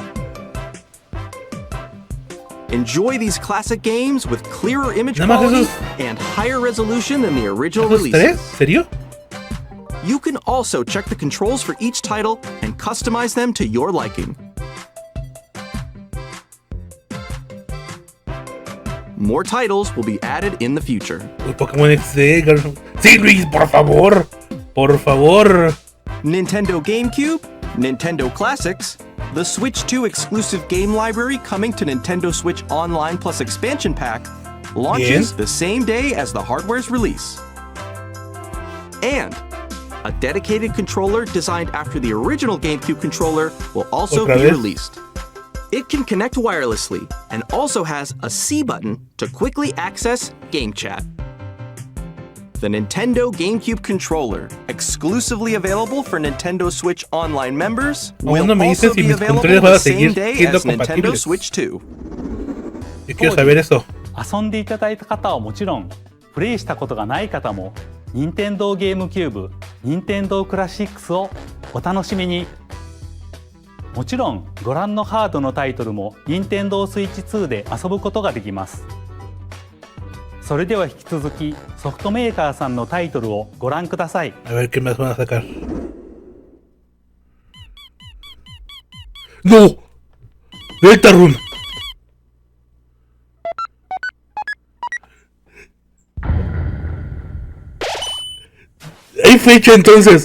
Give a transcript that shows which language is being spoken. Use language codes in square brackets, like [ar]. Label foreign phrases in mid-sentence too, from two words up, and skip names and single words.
[en] Enjoy these classic games with clearer image quality and higher resolution than the original releases. [es] ¿Serio? [en] You can also check the controls for each title and customize them to your liking. More titles will be added in the future. [es] Pokémon XD. Sí, Luis, por favor. Por favor. [en] Nintendo GameCube, Nintendo Classics, the Switch 2 exclusive game library coming to Nintendo Switch Online Plus Expansion Pack launches the same day as the hardware's release. And a dedicated controller designed after the original GameCube controller will also be released. It can connect wirelessly and also has a C button to quickly access Game Chat. The Nintendo GameCube controller, exclusively available for Nintendo Switch Online members, will also be available the same day as Nintendo Switch 2. [es] Yo quiero saber eso. [ja] 遊んでいただいた方はもちろん、プレイしたことがない方も、任天堂ゲームキューブ、任天堂クラシックスをお楽しみに。もちろんご覧のハードのタイトルも任天堂スイッチ2で遊ぶことができます。それでは引き続きソフトメーカーさんのタイトルをご覧ください。 [es] A ver qué más van a sacar. ¡No! ¡Deltarune! ¡Hay fecha entonces!